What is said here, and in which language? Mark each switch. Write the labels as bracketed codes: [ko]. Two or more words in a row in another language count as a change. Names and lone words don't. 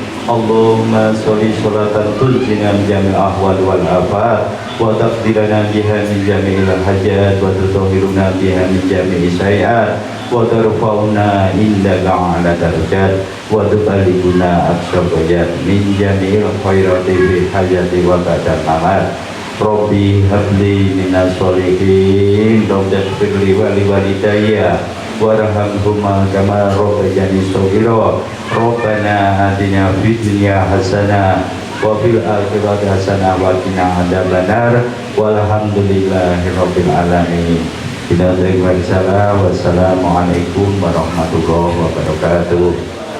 [ar] اللهم صل صلاة تنجينا من جميع الأهوال والآفات وتقضي لنا بها من جميع الحاجات وتطهرنا بها من جميع السيئات وترفعنا بها عندك أعلى الدرجات وتبلغنا أقصى الغايات من جميع الخيرات في الحياة وبعد الممات. رب هب لي من الصالحين، رب اغفر لي ولوالدي وارحمهما كما ربياني صغيرا. ربنا آتنا في الدنيا حسنة وفي الآخرة حسنة وقنا عذاب النار. والحمد لله رب العالمين. والسلام عليكم ورحمة الله وبركاته.